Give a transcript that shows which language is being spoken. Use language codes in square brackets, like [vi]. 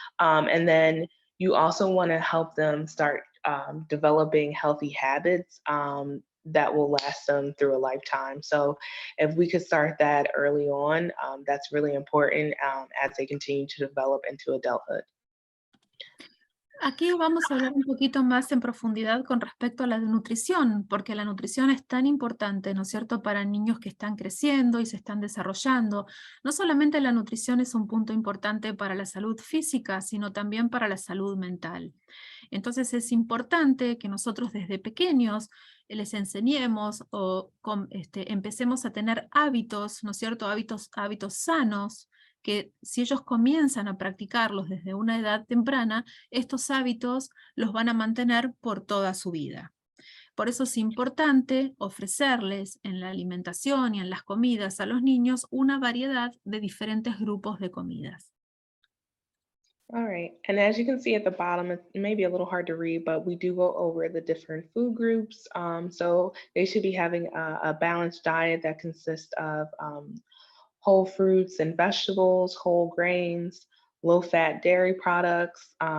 [en] And then you also want to help them start developing healthy habits that will last them through a lifetime. So if we could start that early on, that's really important as they continue to develop into adulthood. [es] Aquí vamos a hablar un poquito más en profundidad con respecto a la nutrición, porque la nutrición es tan importante, ¿no es cierto?, para niños que están creciendo y se están desarrollando. No solamente la nutrición es un punto importante para la salud física, sino también para la salud mental. Entonces es importante que nosotros desde pequeños les enseñemos o empecemos a tener hábitos, ¿no es cierto?, hábitos sanos, que si ellos comienzan a practicarlos desde una edad temprana, estos hábitos los van a mantener por toda su vida. Por eso es importante ofrecerles en la alimentación y en las comidas a los niños una variedad de diferentes grupos de comidas. [en] All right. And as you can see at the bottom, it may be a little hard to read, but we do go over the different food groups. So they should be having a balanced diet that consists of whole fruits and vegetables, whole grains, low fat dairy products.